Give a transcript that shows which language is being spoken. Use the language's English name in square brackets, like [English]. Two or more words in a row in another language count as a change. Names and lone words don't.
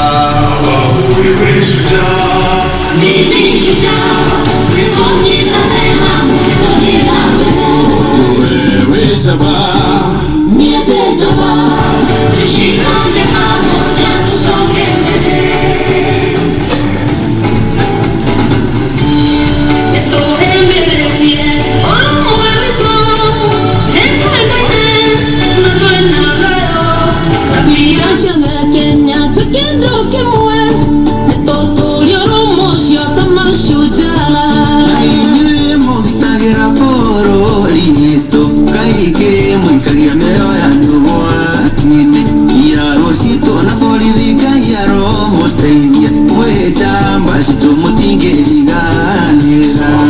[Swahili] Nini shujaa [Kikuyu] nĩtũnyitane hamwe tũthiĩ na mbere [Swahili] wewe jaba [Kikuyu] niĩ ndĩ jaba [Swahili] tushikane pamoja tusonge mbele [Kikuyu] nĩtũhĩmbĩrĩtie ũrũmwe witũ nĩtũenaine na twĩna thayũ kabira ciothe Kenya twĩkĩndũ kĩmwe nĩtũtũũria ũrũmwe ũcio ta Mashujaa inyuĩ mũgitagĩra bũrũri witũ kaingĩ mũikagia mĩoyo yanyu gwaki-inĩ iaro citũ na borithi Ngai aromũteithia mwĩ njamba citũ mũtingĩriganĩra